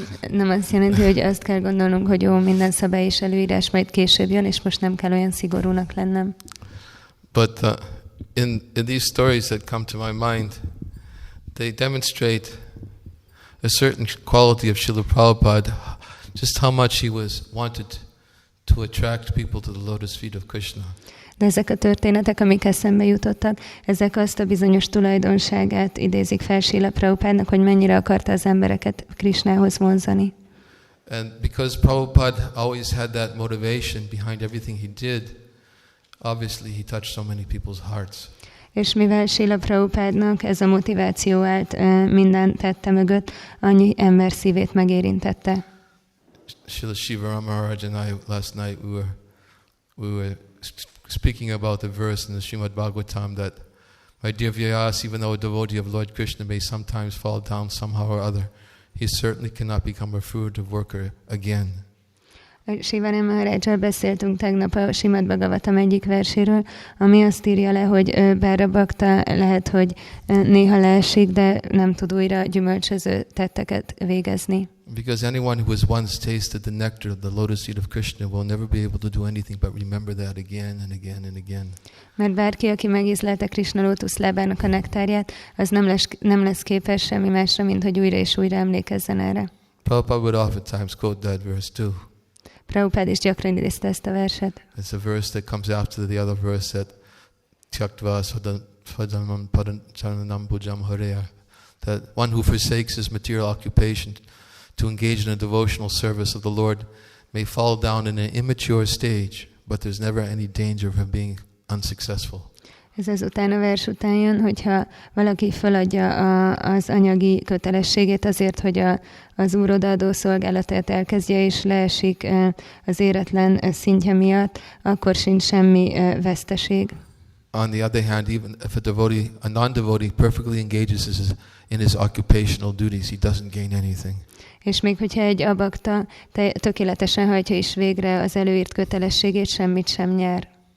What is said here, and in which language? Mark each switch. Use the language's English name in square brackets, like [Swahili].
[Hungarian] Nem azt jelenti, hogy azt kell gondolnunk, hogy jó, minden szabály és előírás majd később jön, és most nem kell olyan szigorúnak lennem. [English] But in these stories that come to my mind, they demonstrate a certain quality of Srila Prabhupada, just how much he was wanted to attract people to the lotus feet of Krishna. [Hungarian] De ezek a történetek, amik eszembe jutottak, ezek azt a bizonyos tulajdonságát idézik fel Srila Prabhupádnak, hogy mennyire akarta az embereket Krishnához vonzani. [English] And because Prabhupada always had that motivation behind everything he did, obviously he touched so many people's hearts. [Hungarian] És mivel Srila Prabhupádnak ez a motiváció állt minden tette mögött, annyi ember szívét megérintette. [English] Srila Shiva Maharaj and I last night we were speaking about the verse in the Srimad Bhagavatam that my dear Vyas, even though a devotee of Lord Krishna may sometimes fall down somehow or other, he certainly cannot become a fruitive worker again. [Hungarian] Shiva Maharajjal beszéltünk tegnap a Srimad Bhagavatam egyik verséről, ami azt írja le, hogy bár a bakta lehet, hogy néha leesik, de nem tud újra gyümölcsöző tetteket végezni. [English] Because anyone who has once tasted the nectar of the lotus feet of Krishna will never be able to do anything but remember that again and again and again. [Hungarian] Mert bárki, aki megízlelte Krishna lótuszlábának a nektárját, az nem lesz képes semmi másra, mint hogy újra és újra emlékezzen erre. [English] Prabhupada would oftentimes quote that verse too. [Hungarian] Prabhupád is gyakran idézte ezt a verset. [English] It's a verse that comes after the other verse that [Sanskrit] Tyaktva Svadanam Padanam Bhujam Hareya, [English] that one who forsakes his material occupation to engage in a devotional service of the Lord may fall down in an immature stage, but there's never any danger of him being unsuccessful. [Hungarian] Ez azután a vers után jön, hogyha valaki feladja az anyagi kötelességét azért, hogy az úrodaadó szolgálatát elkezdje és leesik az éretlen szintje miatt, akkor sincs semmi veszteség. [English] On the other hand, even if a non-devotee perfectly engages in his occupational duties, he doesn't gain anything. [Hungarian] És még hogyha egy abakta tökéletesen hajtja is végre az előírt kötelességét, semmit sem nyer.